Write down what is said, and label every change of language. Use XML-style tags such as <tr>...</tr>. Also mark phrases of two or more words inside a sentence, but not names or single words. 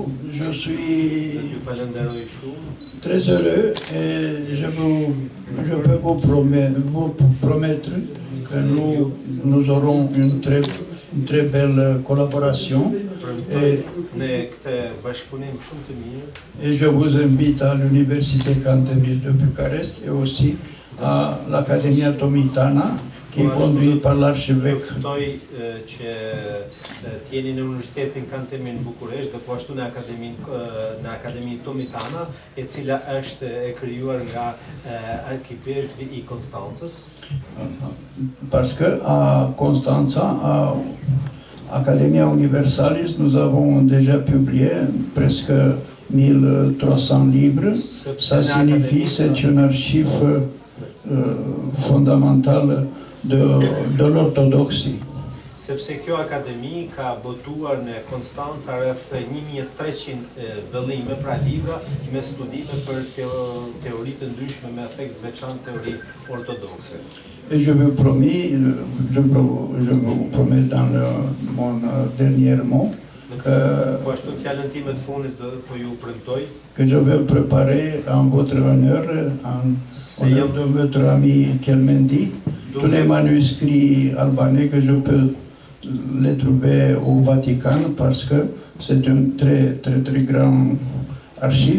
<fr>Je suis très heureux et je peux vous promettre que nous aurons une très belle collaboration et je vous invite à l'Université Kantemir de Bucarest et aussi à l'Accademia Tomitana qui est conduite par l'archevêque.</fr> <sq>T'jeni në Universitetin Kantemi në Bukuresht dhe po ashtu në Akademinë Tomitana, e cila është e krijuar nga arkipeshkvi I Konstancës.</sq> <fr>Parce que à Constanța, à Academia Universalis, nous avons déjà publié presque 1300 livres. Ça signifie que c'est une archive fondamentale de l'orthodoxie.</fr> <sq>Sepse kjo akademi ka botuar në Konstanca rreth 1300 vëllime pra libra me studime për teori të ndryshme me tekst veçantë teori ortodokse.</sq> <fr>Et je vous promets dans mon dernier mot que je vais préparer en votre honneur, en honneur de votre ami Kelmendi, tous les manuscrits albanais que je peux les trouver au Vatican parce que c'est une très grande archive.</fr>